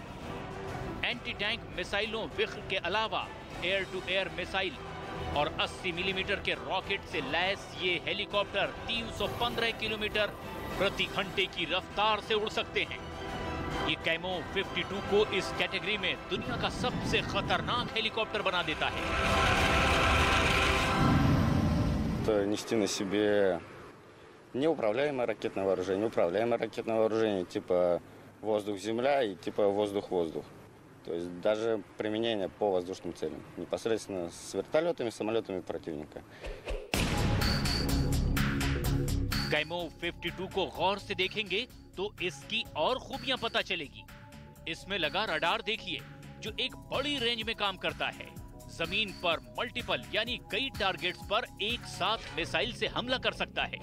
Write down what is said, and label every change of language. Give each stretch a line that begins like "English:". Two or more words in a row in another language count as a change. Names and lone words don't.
English: anti tank
Hindi: मिसाइलों विख्र के अलावा
English: air to air missile
Hindi: और 80 मिलीमीटर के रॉकेट से लैस ये हेलीकॉप्टर 315 किलोमीटर प्रति घंटे की रफ्तार से उड़ सकते हैं। ये कैमोव 52 को इस कैटेगरी में दुनिया का सबसे खतरनाक हेलीकॉप्टर बना देता है।
Russian: Нести на себе неуправляемое ракетное вооружение, типа воздух-земля и типа воздух-воздух. То есть даже применение по воздушным целям, непосредственно с вертолетами, самолетами противника.
Hindi: कैमोव 52 को गौर से देखेंगे तो इसकी और खूबियां पता चलेगी। इसमें लगा रडार देखिए, जो एक बड़ी रेंज में काम करता है। जमीन पर मल्टीपल यानी कई टारगेट्स पर एक साथ मिसाइल से हमला कर सकता है।